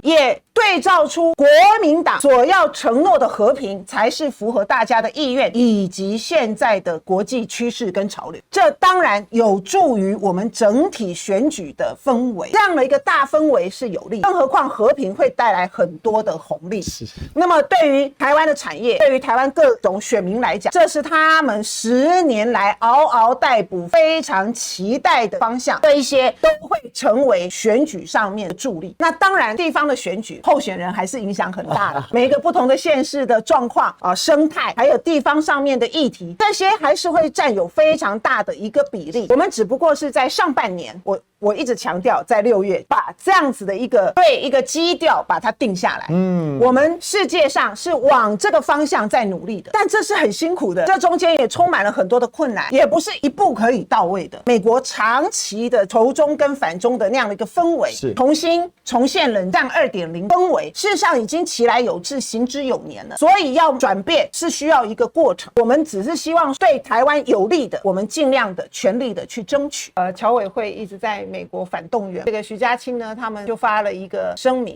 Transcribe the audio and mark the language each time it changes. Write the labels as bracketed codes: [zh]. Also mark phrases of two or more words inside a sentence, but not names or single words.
[zh] 也對照出國民黨所要承諾的和平才是符合大家的意願以及現在的國際趨勢跟潮流。這當然有助於我們整體選舉的氛圍，這樣的一個大氛圍是有利，更何況和平會帶來很多的紅利。那麼對於台灣的產業，對於台灣各種選民來講，這是他們10年來嗷嗷待哺非常期待的方向，這一些都會成為選舉上面的助力。那當然地方的選舉候選人還是影響很大的，每一個不同的縣市的狀況生態，還有地方上面的議題，這些還是會占有非常大的一個比例。我們只不過是在上半年，我一直強調，在6月把這樣子的一個基調把它定下來。我們世界上是往這個方向在努力的，但這是很辛苦的，這中間也充滿了很多的困難，也不是一步可以到位的。美國長期的仇中跟反中的那樣的一個氛圍，重現冷戰2.0氛圍，事實上已經其來有自，行之有年了。所以要轉變是需要一個過程，我們只是希望對台灣有利的，我們盡量的全力的去爭取。僑委會一直在美國反動員，這個徐家清呢，他們就發了一個聲明，